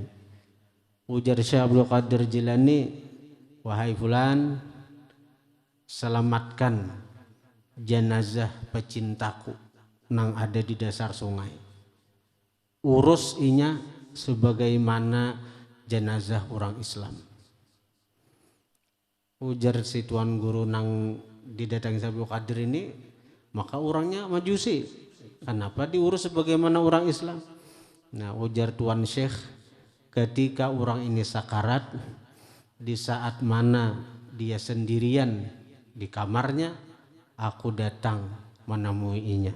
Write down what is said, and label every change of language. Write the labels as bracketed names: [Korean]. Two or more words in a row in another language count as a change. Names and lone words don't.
[Banjar] Ujar Syekh Abdul Qadir Jilani, wahai fulan, selamatkan jenazah pecintaku nang ada di dasar sungai. Urus inya sebagaimana jenazah orang Islam. Ujar si tuan guru nang didatangi Syekh Abdul Qadir ini, maka orangnya Majusi. Kenapa diurus sebagaimana orang Islam? Nah, ujar Tuan Syekh, ketika orang ini sakarat, di saat mana dia sendirian di kamarnya, aku datang menemui inya.